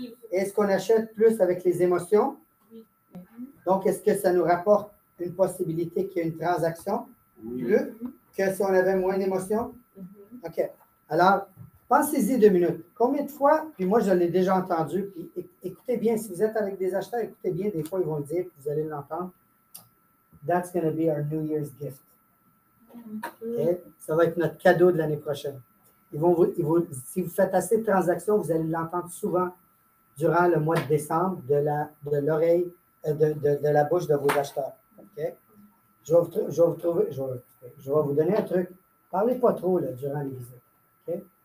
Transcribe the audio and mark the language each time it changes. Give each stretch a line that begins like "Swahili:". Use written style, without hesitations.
French: Est-ce qu'on achète plus avec les émotions? Donc, est-ce que ça nous rapporte une possibilité qu'il y ait une transaction plus que si on avait moins d'émotions? OK. Alors, pensez-y 2 minutes. Combien de fois, puis moi je l'ai déjà entendu, puis écoutez bien, si vous êtes avec des acheteurs, écoutez bien, des fois ils vont le dire, puis vous allez l'entendre.
English: That's going to be our New Year's gift. Okay?
French: Ça va être notre cadeau de l'année prochaine. Si vous faites assez de transactions, vous allez l'entendre souvent durant le mois de décembre de la bouche de vos acheteurs. Okay? Je vais vous donner un truc. Parlez pas trop là, durant les visites. Okay?